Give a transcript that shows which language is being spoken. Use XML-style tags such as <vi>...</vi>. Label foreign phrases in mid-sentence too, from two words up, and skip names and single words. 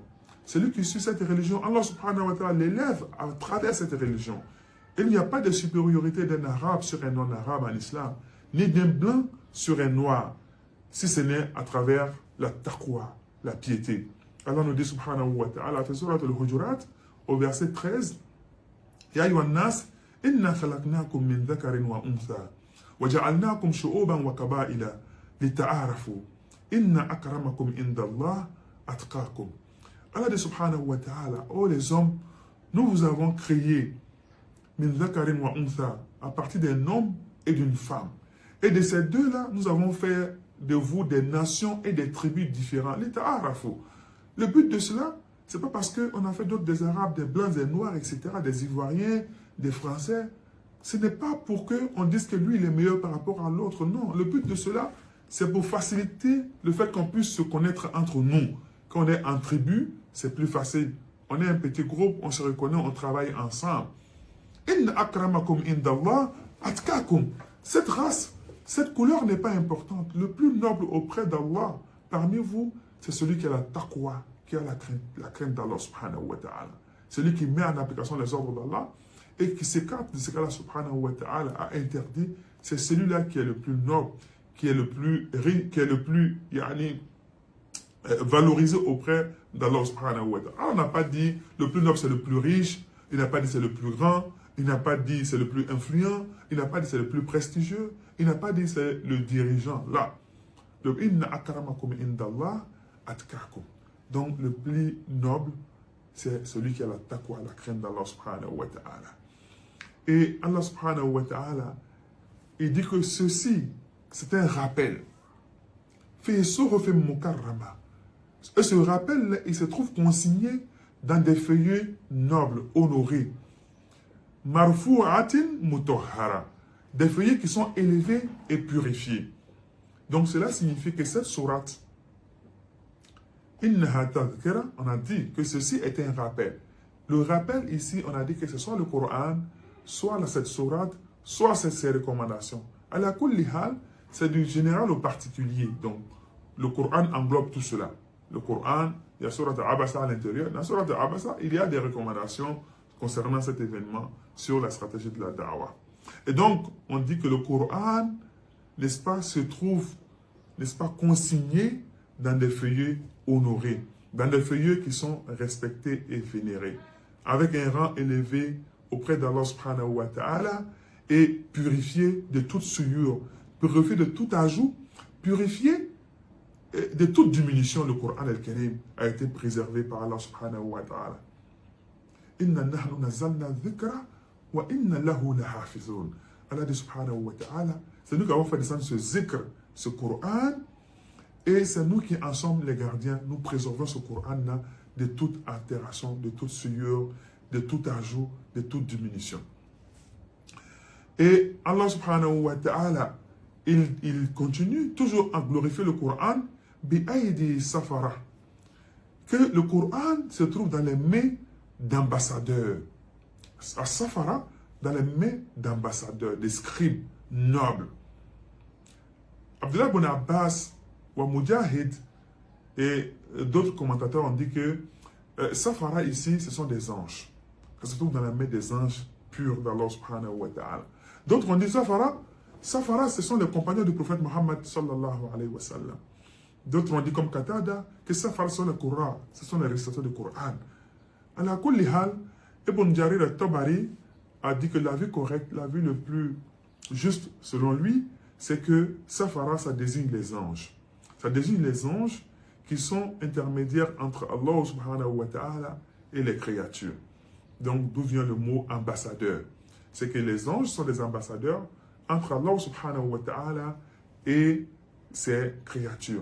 <fr>Celui qui suit cette religion, Allah</fr> <ar>سبحانه وتعالى</ar> <fr>l'élève à travers cette religion. Il n'y a pas de supériorité d'un arabe sur un non-arabe en islam, ni d'un blanc sur un noir, si ce n'est à travers la taqwa, la piété. Allah nous dit</fr> <ar>سبحانه وتعالى,</ar> <fr>dans Surat al-Hujurat, au verset 13,</fr> <ar>يا أيها الناس إنا خلقناكم من ذكر وأنثى وجعلناكم شعوبا وقبائل لتعارفوا إن أكرمكم عند الله أتقاكم.</ar> <fr>Allah dit</fr> <ar>سبحانه وتعالى,</ar> <fr>oh les hommes, nous vous avons créé</fr> <ar>من ذكر وأنثى,</ar> <fr>à partir d'un homme et d'une femme. Et de ces deux-là, nous avons fait de vous des nations et des tribus différentes. Lita'arafu. Le but de cela, c'est pas parce qu'on a fait d'autres des Arabes, des Blancs, des Noirs, etc., des Ivoiriens, des Français. Ce n'est pas pour qu'on dise que lui, il est meilleur par rapport à l'autre. Non, le but de cela, c'est pour faciliter le fait qu'on puisse se connaître entre nous. Quand on est en tribu, c'est plus facile. On est un petit groupe, on se reconnaît, on travaille ensemble.</fr> <ar>إن أكرمكم عند الله أتقاكم.</ar> <fr>Cette race, cette couleur n'est pas importante. Le plus noble auprès d'Allah, parmi vous, c'est celui qui a la taqwa, qui a la crainte d'Allah</fr> <ar>سبحانه وتعالى.</ar> <fr>Celui qui met en application les ordres d'Allah et qui s'écarte de ce qu'Allah</fr> <ar>سبحانه وتعالى</ar> <fr>a interdit. C'est celui-là qui est le plus noble, qui est le plus riche, qui est le plus valorisé auprès d'Allah</fr> <ar>سبحانه وتعالى.</ar> <fr>Allah n'a pas dit le plus noble c'est le plus riche, il n'a pas dit c'est le plus grand, il n'a pas dit c'est le plus influent, il n'a pas dit c'est le plus prestigieux, il n'a pas dit c'est le dirigeant. Là, donc</fr> <ar>إن أكرمكم عند الله أتقاكم.</ar> <fr>Donc le plus noble, c'est celui qui a la taqwa, la crainte d'Allah</fr> <ar>سبحانه وتعالى.</ar> <fr>Et Allah</fr> <ar>سبحانه وتعالى,</ar> <fr>il dit que ceci, c'est un rappel. Et ce rappel, il se trouve consigné dans des feuillets nobles, honorés.</fr> <ar>مرفوعة مطهرة.</ar> <fr>Des feuillets qui sont élevés et purifiés. Donc cela signifie que cette sourate,</fr> <ar>إنها تذكرة,</ar> <fr>on a dit que ceci est un rappel. Le rappel ici, on a dit que ce soit le Coran, soit cette sourate, soit ces recommandations.</fr> <ar>على كل حال,</ar> <fr>c'est du général au particulier. Donc, le Coran englobe tout cela. Le Coran, il y a sourate Abasa à l'intérieur. Dans sourate Abasa, il y a des recommandations concernant cet événement sur la stratégie de la da'wah. Et donc, on dit que le Coran, n'est-ce pas, se trouve, n'est-ce pas, consigné dans des feuillets honorés, dans des feuillets qui sont respectés et vénérés, avec un rang élevé auprès d'Allah</fr> <ar>سبحانه وتعالى</ar> <fr>et purifié de toute souillure, purifié de tout ajout, purifié de toute diminution. Le Coran al-Karim a été préservé par Allah</fr> <ar>سبحانه وتعالى. إنا نحن نزلنا الذكر وإنا له لحافظون.</ar> <fr>Allah dit</fr> <ar>سبحانه وتعالى,</ar> <fr>c'est nous qui avons fait descendre ce zikr, ce Coran, et c'est nous qui en sommes les gardiens. Nous préservons ce Coran-là de toute altération, de toute souillure, de tout ajout, de toute diminution. Et Allah</fr> <ar>سبحانه وتعالى,</ar> <fr>il continue toujours à glorifier le Coran,</fr> <ar>بأيدي سفرة,</ar> <fr>que le Coran se trouve dans les mains d'ambassadeurs. À Safara, dans les mains d'ambassadeurs, des scribes nobles. Abdullah ibn Abbas wa Mujahid et d'autres commentateurs ont dit que Safara ici, ce sont des anges. Ça se trouve dans la main des anges purs d'Allah</fr> <ar>سبحانه وتعالى.</ar> <fr>D'autres ont dit Safara, ce sont les compagnons du prophète Mohammed</fr> <ar>صلى الله عليه وسلم.</ar> <fr>D'autres ont dit comme Qatada que Safara sont les Qur'an, ce sont les récitateurs du Coran.</fr> <ar>على كل حال,</ar> <fr>Ibn Jarir al-Tabari a dit que la vue correcte, la vue le plus juste selon lui, c'est que Safara, ça désigne les anges. Ça désigne les anges qui sont intermédiaires entre Allah</fr> <ar>سبحانه وتعالى</ar> <fr>et les créatures. Donc, d'où vient le mot ambassadeur. c'est que les anges sont des ambassadeurs entre Allah</fr> <ar>سبحانه وتعالى</ar> <fr>et ses créatures.</fr>